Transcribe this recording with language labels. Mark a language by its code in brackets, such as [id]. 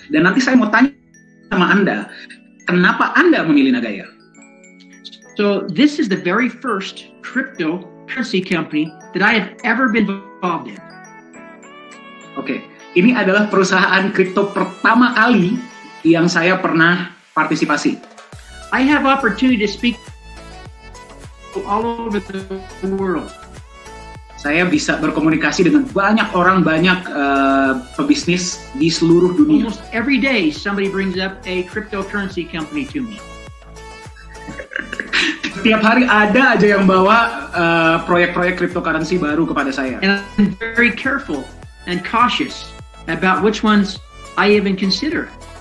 [id] Dan nanti saya mau tanya sama Anda, kenapa Anda memilih Nagaya? [en] So this is the very first cryptocurrency company that I have ever been involved in. [id] Oke, ini adalah perusahaan kripto pertama kali yang saya pernah partisipasi. [en] I have opportunity to speak all over the world. [id] Saya bisa berkomunikasi dengan banyak orang, banyak pebisnis di seluruh dunia. [en] Almost every day somebody brings up a cryptocurrency company to me. [id] Setiap hari ada aja yang bawa proyek-proyek cryptocurrency baru kepada saya. [en] And I'm very careful and cautious about which ones I even consider.